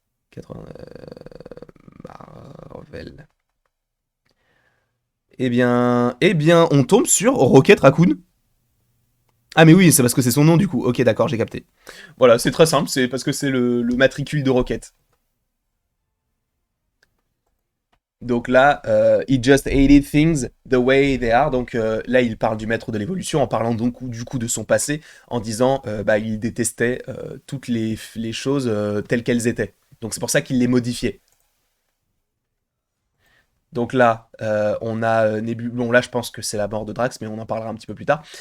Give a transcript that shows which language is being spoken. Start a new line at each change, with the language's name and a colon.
French: 80, Marvel. Eh bien, on tombe sur Rocket Raccoon. Ah mais oui, c'est parce que c'est son nom du coup. Ok, d'accord, j'ai capté. Voilà, c'est très simple, c'est parce que c'est le matricule de Rocket. Donc là,
English: he just hated things the way they are.
French: Donc là, il parle du maître de l'évolution en parlant donc du coup de son passé, en disant bah, il détestait toutes les choses telles qu'elles étaient. Donc c'est pour ça qu'il les modifiait. Donc là, on a Nebula. Bon, là, je pense que c'est la mort de Drax, mais on en parlera un petit peu plus tard.